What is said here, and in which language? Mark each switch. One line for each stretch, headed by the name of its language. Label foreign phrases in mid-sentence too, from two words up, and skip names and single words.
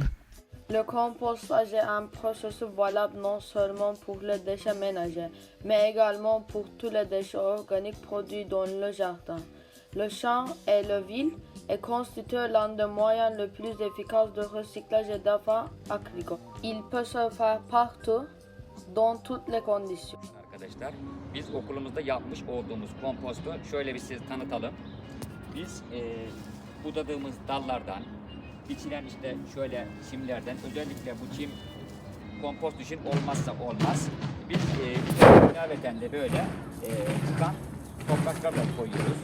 French: Le compostage est un processus valable non seulement pour les déchets ménagers, mais également pour tous les déchets organiques produits dans le jardin, le champ et la ville est constitué l'un des moyens les plus efficaces de recyclage d'affaires agricoles. Il peut se faire partout, dans toutes les conditions.
Turkish: Arkadaşlar, biz okulumuzda yapmış olduğumuz kompostu şöyle bir size tanıtalım. Biz budadığımız dallardan, biçilen işte şöyle çimlerden, özellikle bu çim kompost için olmazsa olmaz. Biz ilaveten de böyle çıkan topraklarla koyuyoruz.